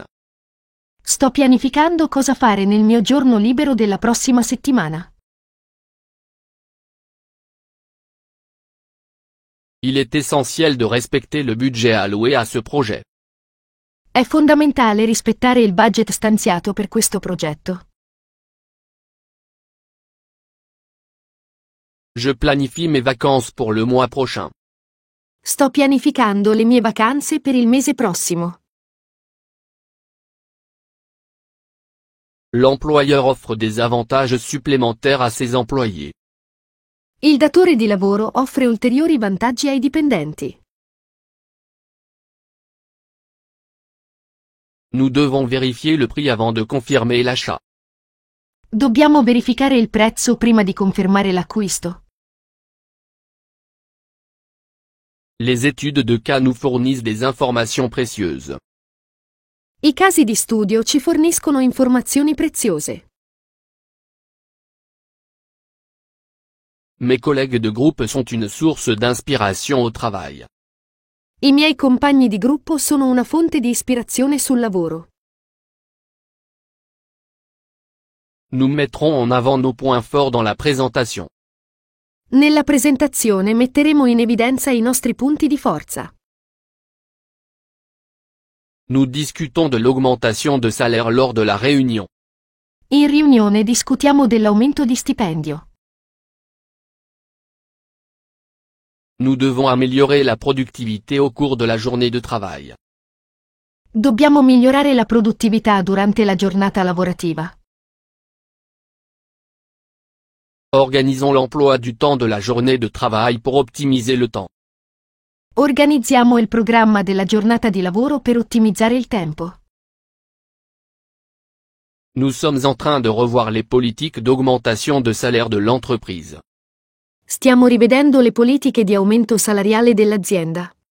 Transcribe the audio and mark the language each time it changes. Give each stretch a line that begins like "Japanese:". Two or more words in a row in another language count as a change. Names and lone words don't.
Italian: Sto pianificando cosa fare nel mio giorno libero della prossima settimana.
French: Il est essentiel de respecter le budget alloué à ce projet.
Italian: È fondamentale rispettare il budget stanziato per questo progetto.
French: Je planifie mes vacances pour le mois prochain.
Italian: Sto pianificando le mie vacanze per il mese prossimo.
French: L'employeur offre des avantages supplémentaires à ses employés.
Italian: Il datore di lavoro offre ulteriori vantaggi ai dipendenti.
French: Nous devons vérifier le prix avant de confirmer l'achat.
Italian: Dobbiamo verificare il prezzo prima di confermare l'acquisto.
French: Les études de cas nous fournissent des informations précieuses.
Italian: I casi di studio ci forniscono informazioni preziose.
French: Mes collègues de groupe sont une source d'inspiration au travail.
Italian: I miei compagni di gruppo sono una fonte di ispirazione sul lavoro.
French: Nous mettrons en avant nos points forts dans la présentation.
Italian: Nella presentazione metteremo in evidenza i nostri punti di forza.
French: Nous discutons de l'augmentation de salaire lors de la réunion.
Italian: In riunione discutiamo dell'aumento di stipendio.
French: Nous devons améliorer la productivité au cours de la journée de travail.
Italian: Dobbiamo migliorare la produttività durante la giornata lavorativa.
French: Organisons l'emploi du temps de la journée de travail pour optimiser le temps.
Italian: Organizziamo il programma della giornata di lavoro per ottimizzare il tempo.
French: Nous sommes en train de revoir les politiques d'augmentation de salaire de l'entreprise.
Italian: Stiamo rivedendo le politiche di aumento salariale dell'azienda.